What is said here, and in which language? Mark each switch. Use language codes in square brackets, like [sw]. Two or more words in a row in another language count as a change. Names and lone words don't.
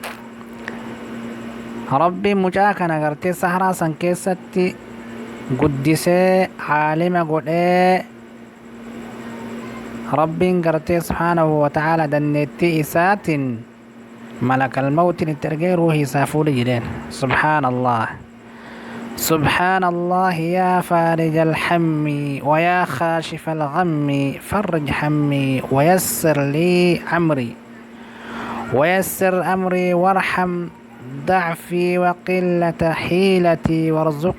[om] rabbiin mucaa kana gartee saharaa san keessatti guddisee caalima godhee rabbiin [ar] gartee سبحانه وتعالى [om] dandeettii isaatiin [ar] ملك الموت [om] itti ergee ruuhii isaa fuudhe jedheen [ar] سبحان الله سبحان الله يا فارج الهم ويا خاشف الغم فرج همي ويسر لي أمري وارحم ضعفي وقلة حيلتي وارزقني